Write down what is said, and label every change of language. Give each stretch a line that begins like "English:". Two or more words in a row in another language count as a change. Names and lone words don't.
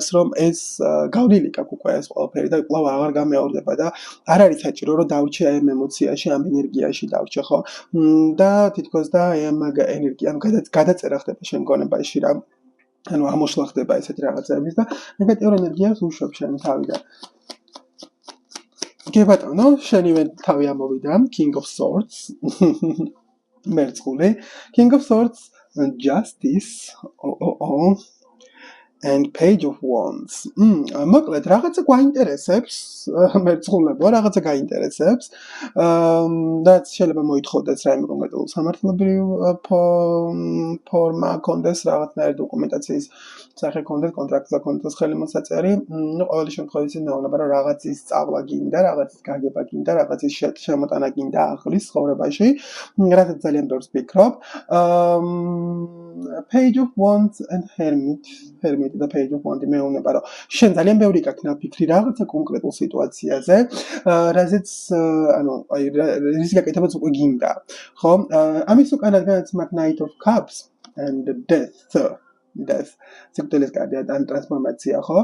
Georgian: რომ ეს გავლილი გაქვს უკვე ეს ყველაფერი და კვლავ აღარ გამეორდება და არ არის საჭირო რომ დავრჩე აი ამ ემოციაში ამ ენერგიაში დავრჩე ხო და თითქოს და აი ამ ენერგია ანუ გადაწერა ხდება შენ გონებაში რა ანუ ამოშლა ხდება ესეთი რაღაცების და ნეგატიურ ენერგიას უშვებ შენი თავიდან კი ბატონო, შენივე თავი ამოვიდა King of Swords. მერწყული King of Swords, Justice.
English: And Page of Wands.
Georgian: მოკლედ რაღაცა გვაინტერესებს, მერწყულებო, რაღაცა გაინტერესებს. და შეიძლება მოითხოვდეს რაიმე კონკრეტულ სამართლებრივ ფორმა კონდეს რაღაცნაირი დოკუმენტაციის სახე კონდეს კონტრაქტზე კონდეს ხელმოსაწერი. ნუ ყოველი შემთხვევაში მეუბნება რომ რაღაცის სწავლა გინდა, რაღაცის გაგება გინდა, რაღაცის შემოტანა გინდა ახლის ცხოვრებაში, რასაც ძალიან ბევრს ვფიქრობ. Page of Wands and Hermit და Page of Wands მეუბნება რომ შენ ძალიან ბევრი გაქვს ნაფიქრი რაღაცა კონკრეტულ სიტუაციაზე, რაზეც ანუ აი რის გაკეთებაც უკვე გინდა, ხო? ამის უკანაც მაგ Knight of Cups and Death. სიკვდილის კარტი ან ტრანსფორმაცია, ხო?